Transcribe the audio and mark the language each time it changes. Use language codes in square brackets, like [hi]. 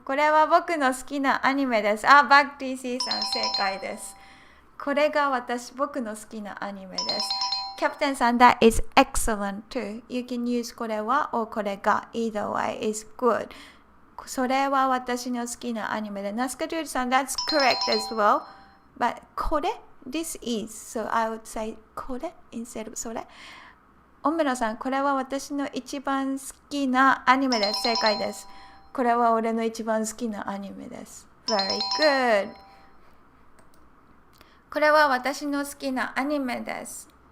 [ja] これは僕の好きなアニメです。バック TC さん正解です。これが僕の好きなアニメです。 [en] Captain さん、that is excellent too. You can use これは or これが either way is good. [ja] それは私の好きなアニメで。 [en] Naskadude さん、that's correct as well. But これ this is. So I would say これ instead of それ。 [ja] オメロさん、これは私の一番好きなアニメです。正解です。これは俺の一番好きなアニメです。 [en] Very good. [ja] これは私の好きなアニメです。